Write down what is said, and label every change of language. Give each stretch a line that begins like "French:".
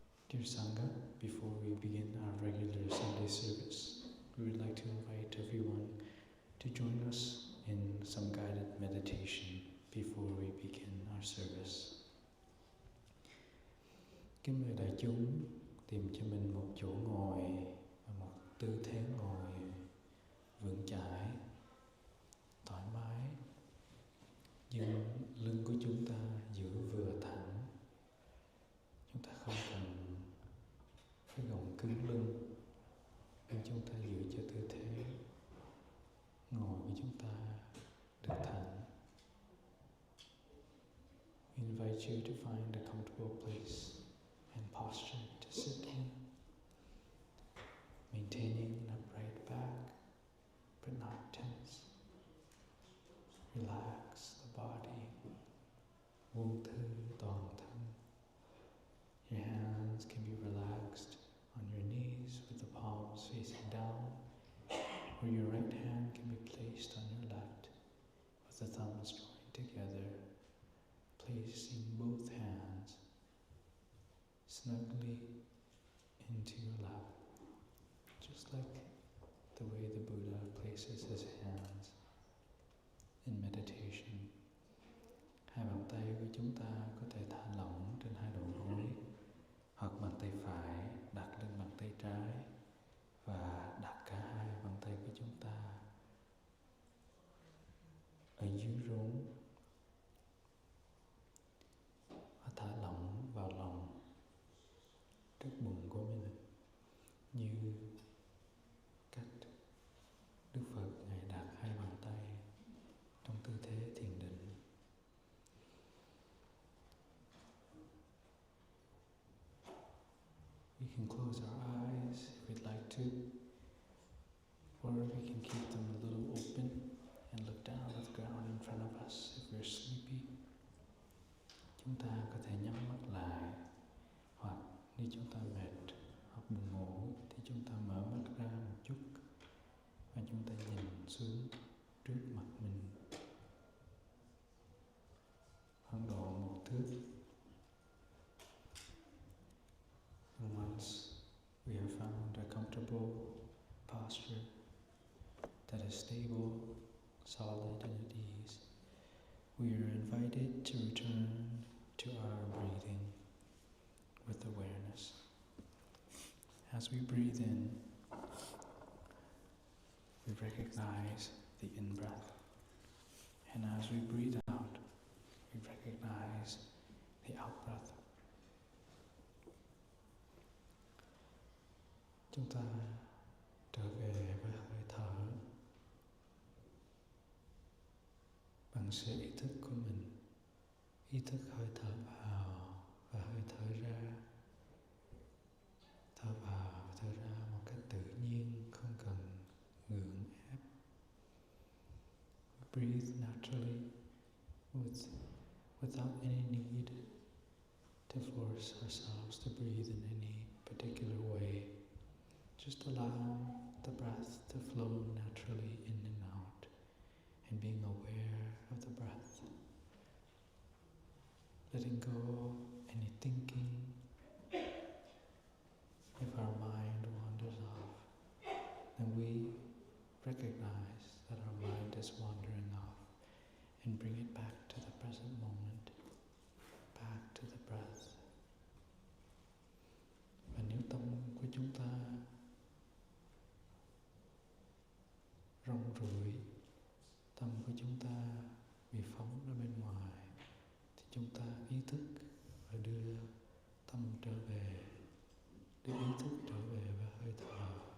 English: Dear Sangha, before we begin our regular Sunday service, we would like to invite everyone to join us in some guided meditation before we begin our service.
Vietnamese: Kính mời đại chúng tìm cho mình một chỗ ngồi và một tư thế ngồi vững chãi, thoải mái. Nhưng lưng của chúng ta giữ vừa thẳng. Chúng ta không cần phải gồng cứng lưng, nhưng chúng ta giữ cho tư thế ngồi của chúng ta được thẳng.
English: We invite you to find a comfortable place and posture to sit in, maintaining an upright back, but not tense. Relax the body,
Vietnamese: buông thư toàn thân.
English: Your hands can be relaxed on your knees with the palms facing down, or your right hand can be placed on your left with the thumbs joined together, placing both hands snugly into your lap, just like the way the Buddha places his hands in meditation.
Vietnamese: Hai bàn tay của chúng ta có thể thả lỏng trên hai đầu gối, hoặc bàn tay phải đặt lên bàn tay trái và đặt cả hai bàn tay của chúng ta ở dưới rốn và thả lỏng vào lòng trước bụng của mình, như cách Đức Phật Ngài đặt hai bàn tay trong tư thế thiền định.
English: We can close our eyes if we'd like to, or we can keep them a little open and look down at the ground in front of us if we're sleepy.
Vietnamese: Chúng ta có thể nhắm mắt lại, hoặc nếu chúng ta mệt hoặc buồn ngủ thì chúng ta mở mắt ra một chút và chúng ta nhìn xuống trước mặt mình khoảng độ 1 thước.
English: And once we have found a comfortable posture that is stable, solid, and at ease, we are invited to return to our breathing with awareness. As we breathe in, we recognize the in-breath, and as we breathe out, we recognize the out-breath.
Vietnamese: Chúng ta trở về với hơi thở bằng sự ý thức của mình, ý thức hơi thở vào và hơi thở ra, thở vào và thở ra một cách tự nhiên, không cần gượng ép.
English: We breathe naturally without any need to force ourselves to breathe in any particular way. Just allow the breath to flow naturally in and out, and being aware of the breath, letting go any thinking. If our mind wanders off, then we recognize that our mind is wandering off and bring it back to the present moment, back to the breath.
Vietnamese: Và nếu tâm của chúng ta rong ruổi, tâm của chúng ta bị phóng ra bên ngoài, thì chúng ta ý thức và đưa tâm trở về, đưa ý thức trở về với hơi thở.